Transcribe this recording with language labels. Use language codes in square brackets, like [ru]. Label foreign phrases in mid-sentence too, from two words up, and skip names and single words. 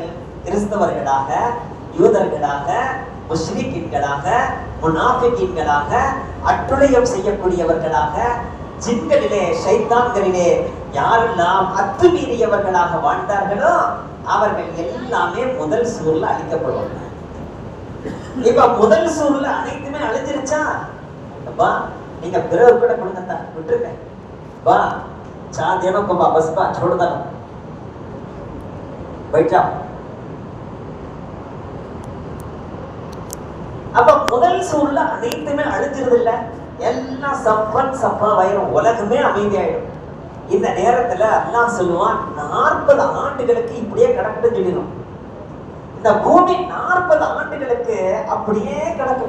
[ta] கிறிஸ்தவர்களாக, யூதர்களாக, முஸ்லிம்களாக, முனாஃபிகீன்களாக, அட்டுழியம் செய்யக்கூடியவர்களாக, ஜின்களிலே, ஷைத்தான்களிலே யாரெல்லாம் அத்துமீறியவர்களாக வாழ்ந்தார்களோ அவர்கள் எல்லாமே முதல் சூர்ல அழிக்கப்படுவாங்க. இப்ப முதல் சூர்ல அனைத்துமே அழிஞ்சிருச்சா? [hi] बा [ta] நீங்க பிறகு கூட கொடுங்கத்தா விட்டுருங்க [hi] बा चाह देना को बस बा छोड़ दो बैठ जाओ. [ta] அப்ப முதல் சூழ்ல அனைத்துமே அழிஞ்சிருது இல்ல, எல்லாம் சப்பா வயிறும் உலகமே அமைதியாயிடும். இந்த நேரத்துல அல்லாஹ் சொல்லுவான், 40 ஆண்டுகளுக்கு இப்படியே கிடக்குன்னு சொல்லிடும். இந்த பூமி 40 ஆண்டுகளுக்கு அப்படியே கிடக்கும்.